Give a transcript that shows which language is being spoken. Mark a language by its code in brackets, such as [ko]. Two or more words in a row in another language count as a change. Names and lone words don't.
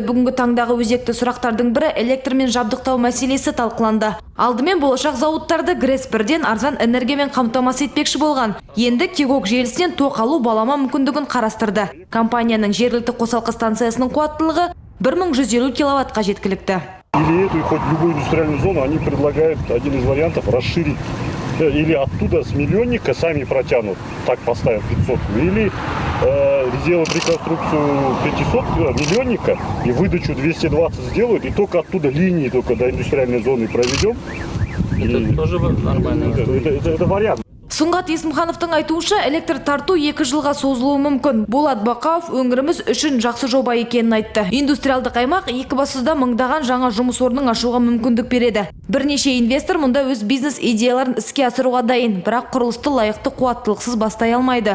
[kk] Бүгінгі таңдағы өзекті сұрақтардың бірі электрмен жабдықтау мәселесі талқыланды. Алдымен болашақ зауыттарды ГРЭС-1-ден арзан энергиямен қамтамасыз етпекші болған. Енді Кегок желісінен тоқ алу балама мүмкіндігін қарастырды. Компанияның жергілікті қосалқы станциясының қуаттылығы 1150 киловаттқа жеткілікті. [ru] Или эту, хоть любую индустриальную зону, они предлагают один из вариантов расширить. Или оттуда с миллионника сами протянут, так поставим 500, или сделают реконструкцию 500 миллионника и выдачу 220 сделают, и только оттуда линии только до индустриальной зоны проведем. Это тоже нормально. Это вариант. [kk] Сұңғат Есімхановтың айтуынша, электр тарту 2 жылға созылуы мүмкін. Болат Бақауов өңіріміз үшін жақсы жоба екенін айтты. Индустриалдық аймақ Екібастұзда мыңдаған жаңа жұмыс орнын ашуға мүмкіндік береді. Бірнеше инвестор мұнда өз бизнес идеяларын іске асыруға дайын, бірақ құрылысты лайықты қуаттылықсыз бастай алмайды.